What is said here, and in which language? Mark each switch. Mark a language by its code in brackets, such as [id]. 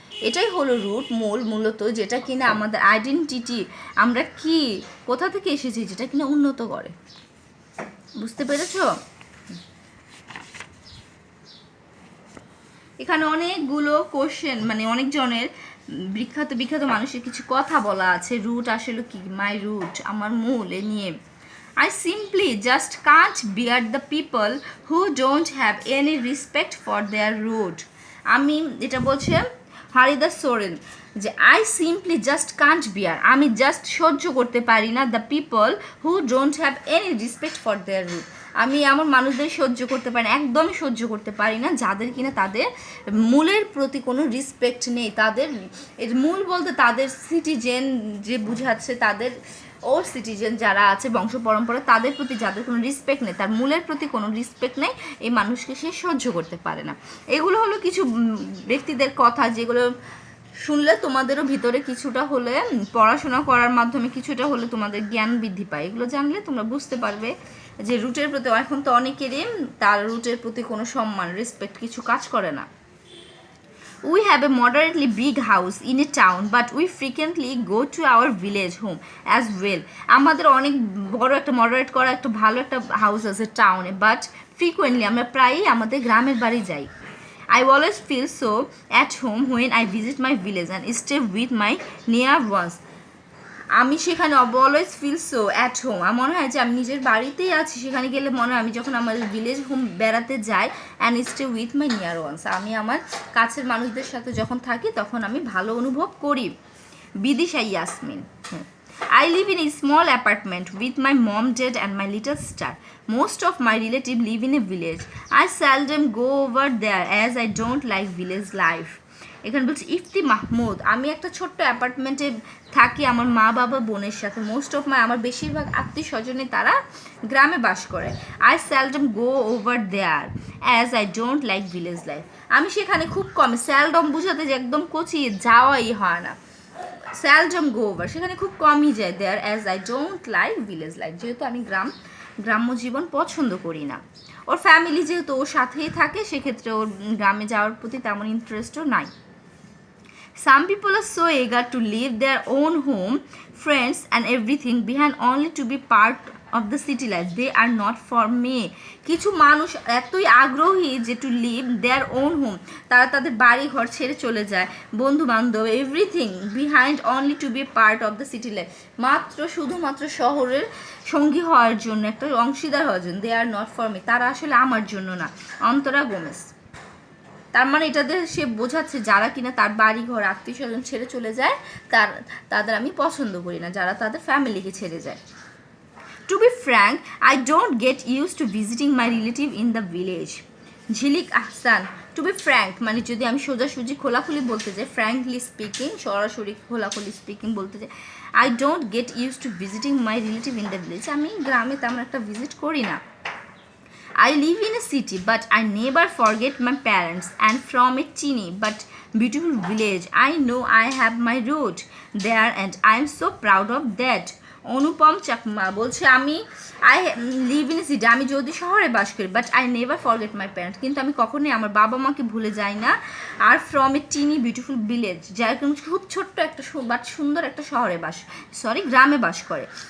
[bn] এটাই হলো রুট, মূলত যেটা কিনা আমাদের আইডেন্টিটি, আমরা কি, কোথা থেকে এসেছি, যেটা কিনা উন্নত করে। বুঝতে পেরেছো? এখানে অনেকগুলো কোশ্চেন, মানে অনেকজনের বিখ্যাত বিখ্যাত মানুষের কিছু কথা বলা আছে। রুট আসলে কি, মাই রুট, আমার মূল, এ নিয়ে। [en] I simply just can't bear the people who don't have any respect for their root. [bn] আমি এটা বলছে হারিদাস সোরেন, যে [en] I simply just can't bear, [bn] আমি জাস্ট সহ্য করতে পারি না, [en] The people who don't have any respect for their root. [bn] আমি এমন মানুষদের সহ্য করতে পারি না, একদমই সহ্য করতে পারি না, যাদের কিনা তাদের মূলের প্রতি কোনো রেসপেক্ট নেই। তাদের এর মূল বলতে তাদের সিটিজেন যে বুঝাচ্ছে, তাদের ওর সিটিজেন যারা আছে বংশ পরম্পরা, তাদের প্রতি যাদের কোনো রেসপেক্ট নেই, তার মূলের প্রতি কোনো রেসপেক্ট নেই, এই মানুষকে সে সহ্য করতে পারে না। এগুলো হলো কিছু ব্যক্তিদের কথা, যেগুলো শুনলে তোমাদেরও ভিতরে কিছুটা হলে, পড়াশোনা করার মাধ্যমে কিছুটা হলে তোমাদের জ্ঞান বৃদ্ধি পায়। এগুলো জানলে তোমরা বুঝতে পারবে যে রুটের প্রতি, এখন তো অনেকেরই তার রুটের প্রতি কোনো সম্মান, রেসপেক্ট কিছু কাজ করে না। [en] We have a moderately big house in a town, but we frequently go to our village home as well. [bn] আমাদের অনেক বড় একটা মডারেট করা একটা ভালো একটা হাউস আছে টাউনে, বাট ফ্রিকুয়েন্টলি আমরা প্রায়ই আমাদের গ্রামের বাড়ি যাই। [en] I always feel so at home when I visit my village and stay with my near ones. [bn] আমি সেখানে [en] always feel so at home, [bn] আমার মনে হয় যে আমি নিজের বাড়িতেই আছি। সেখানে গেলে মনে হয় আমি যখন আমার ভিলেজ হোম বেড়াতে যাই, [en] and stay with my near ones, [bn] আমি আমার কাছের মানুষদের সাথে যখন থাকি তখন আমি ভালো অনুভব করি। Bidisha Yasmin. [en] I live in a small apartment with my mom, dad and my little sister. Most of my relatives live in a village. I seldom go over there as I don't like village life. [bn] এখানে বলছি ইফতি মাহমুদ, আমি একটা ছোট্ট অ্যাপার্টমেন্টে থাকি আমার মা বাবা বোনের সাথে। [en] most of my, [bn] আমার বেশিরভাগ আত্মীয় স্বজনে তারা গ্রামে বাস করে। [en] I seldom go over there as I don't like village life. [bn] আমি সেখানে খুব কম, সেলডম বুঝাতে যে একদম কচি যাওয়াই হয় না, [en] seldom go over, [bn] সেখানে খুব কমই যায়। [en] there as I don't like village life, [bn] যেহেতু আমি গ্রাম্য জীবন পছন্দ করি না। ওর ফ্যামিলি যেহেতু ওর সাথেই থাকে, সেক্ষেত্রে ওর গ্রামে যাওয়ার প্রতি তেমন ইন্টারেস্টও নাই। [en] Some people are so eager to leave their own home, friends and everything behind only to be part of the city life. They are not for me. [bn] কিছু মানুষ এতই আগ্রহী যে [en] to leave their own home, [bn] তারা তাদের বাড়ি ঘর ছেড়ে চলে যায়, বন্ধু বান্ধব, [en] everything behind only to be part of the city life, [bn] শুধুমাত্র শহরের সঙ্গী হওয়ার জন্য, একটা অংশীদার হওয়ার জন্য। [en] they are not for me, [bn] তারা আসলে আমার জন্য না। অন্তরা গোমেজ। তার মানে এটাতে সে বোঝাচ্ছে যারা কিনা তার বাড়ি ঘর আত্মীয় স্বজন ছেড়ে চলে যায়, তাদের আমি পছন্দ করি না, যারা তাদের ফ্যামিলিকে ছেড়ে যায়। [en] To be frank, I don't get used to visiting my relative in the village. Jhilik Ahsan. To be frank [bn] মানে যদি আমি সোজাসুজি খোলাখুলি বলতে চাই, [en] frankly speaking, [bn] সরাসরি খোলাখুলি স্পিকিং বলতে চাই, [en] I don't get used to visiting my relative in the village. [bn] আমি গ্রামে তেমন একটা ভিজিট করি না। [en] I live in a city, but I never forget my parents. And from a teeny but beautiful village, I know I have my root there, and I am so proud of that. [bn] অনুপম চাকমা বলছে আমি [en] live in city, [bn] আমি যদি শহরে বাস করি, [en] but I never forget my parents, [bn] কিন্তু আমি কখনোই আমার বাবা মাকে ভুলে যাই না। Are [en] from a tiny beautiful village, [bn] যার খুব ছোট্ট একটা বাট সুন্দর একটা গ্রামে বাস করে।